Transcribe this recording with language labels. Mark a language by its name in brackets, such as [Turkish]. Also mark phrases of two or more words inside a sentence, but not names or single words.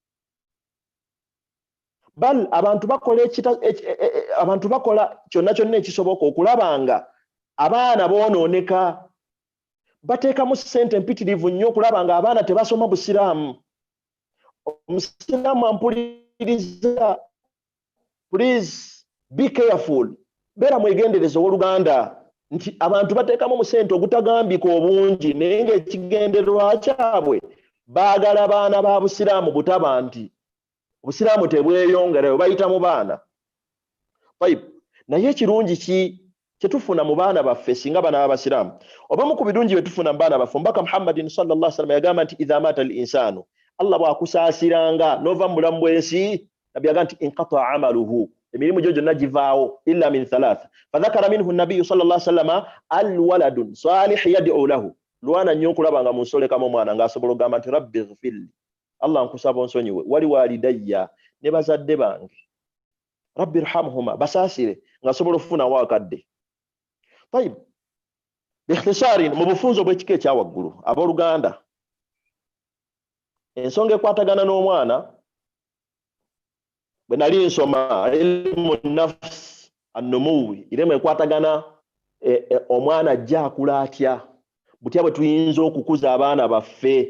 [Ganda] Bal abantu bakola kyonna kyonna ekisoboka okulabanga abaana boonooneka. Bateekamu ssente mpitirivu nnyo okulaba nga abaana tebasoma busiraamu. Omusiraamu ampuliriza, [English] please be careful, [Ganda] beera mwegendereza owooluganda, nti abantu bateekamu mu ssente ogutagambika obungi, naye ng'ekigendererwa kyabwe baagala baana ba busiraamu butaba nti obusiraamu tebweyongerayo, bayita mu baana. Naye ekirungi kye tufuna mu baana baffe singa bana b'abasiraamu, obamu ku birungi bye tufuna mu baana baffe, mbaka Muhammadin [Arabic] صلى الله عليه وسلم [Ganda] yagamba nti [Arabic] إذا مات الإنسان, [Ganda] Allah bw'akusaasiranga n'ova mu bulamu bw'ensi, nabbi yagamba nti [Arabic] انقطع عمله, [Ganda] emirimu gyo gyonna givaawo, [Arabic] إلا من ثلاثة. فذكر منه النبي صلى الله عليه وسلم الولد الصالح يدعو له, [Ganda] lwana nnyo okulaba nga munsolekamu omwana ng'asobola okugamba nti [Arabic] رب اغفر لي, [Ganda] Allah nkusaba onsonyiwe, [Arabic] ولوالدي, [Ganda] ne bazadde bange, [Arabic] رب ارحمهما, [Ganda] basaasire ng'asobola okufunawo akadde. [Arabic] طيب باختصار, [Ganda] mu bufunzo bw'ekika ekyawaggulu, abooluganda, ensonga ekwatagana n'omwana, bwe nali nsoma [Arabic] علم النفس النموي, [Ganda] iremu ekwatagana omwana ajja akula atya, butya bwe tuyinza okukuza abaana baffe.